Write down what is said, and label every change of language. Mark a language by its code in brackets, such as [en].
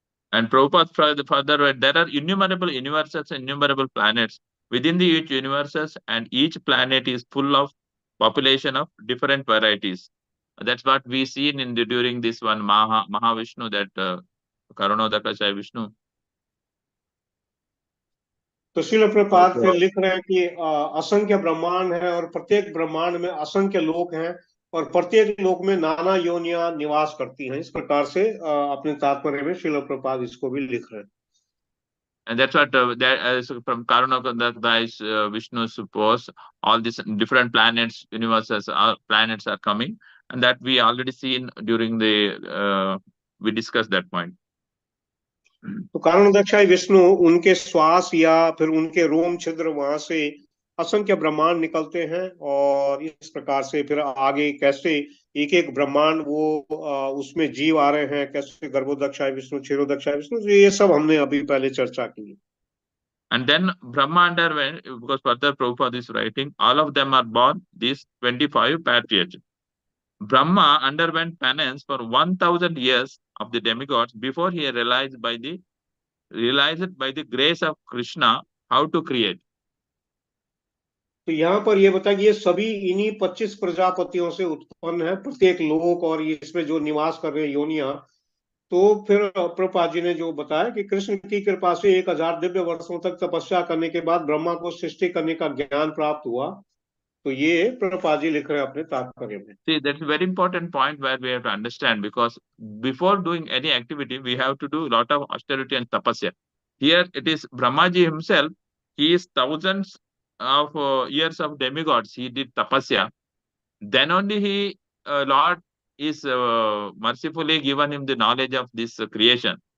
[en] And Prabhupada further, there are innumerable universes and innumerable planets within the each universes, and each planet is full of population of different varieties. That's what we see in the, during this one Mahavishnu, that Karanodakasaya Vishnu. [hi] तो श्रील प्रभुपाद फिर लिख रहे हैं कि असंख्य ब्रह्मांड है और प्रत्येक ब्रह्मांड में असंख्य लोक हैं और प्रत्येक लोक में नाना योनियां निवास करती हैं। इस प्रकार से अपने तात्पर्य में श्रील प्रभुपाद इसको भी लिख रहे हैं। [en] And that's what so from Karanodakasaya Vishnu suppose all these different planets, universes, planets are coming, and that we already seen during the we discussed that point. [hi] तो कारणोदक्षाय विष्णु उनके श्वास या फिर उनके रोम छिद्र वहां से असंख्य ब्रह्मांड निकलते हैं और इस प्रकार से फिर आगे कैसे एक एक ब्रह्मांड वो उसमें जीव आ रहे हैं, कैसे गर्भोदक्षाय विष्णु, क्षीरोदक्षाय विष्णु, तो ये सब हमने अभी पहले चर्चा की। [en] And then Brahma underwent, because further Prabhupada is writing, all of them are born, these 25 patriarchs. Brahma underwent penance for 1000 years of the demigods before he realized by the grace of Krishna how to create. [hi] तो यहाँ पर ये बता कि ये सभी इन्हीं 25 प्रजापतियों से उत्पन्न है, प्रत्येक लोक और इसमें जो निवास कर रहे हैं योनिया। तो फिर प्रभुपाद जी ने जो बताया कि कृष्ण की कृपा से 1000 दिव्य वर्षों तक तपस्या करने के बाद ब्रह्मा को सृष्टि करने का ज्ञान प्राप्त हुआ। तो ये प्रभुपाद जी लिख रहे हैं अपने तात्पर्य में। [en] See, that's a very important point where we have to understand, because before doing any activity, we have to do a lot of austerity and tapasya. Here it is Brahmaji himself, he is thousands of years of demigods, he did tapasya. Then only he, Lord is mercifully given him the knowledge of this creation.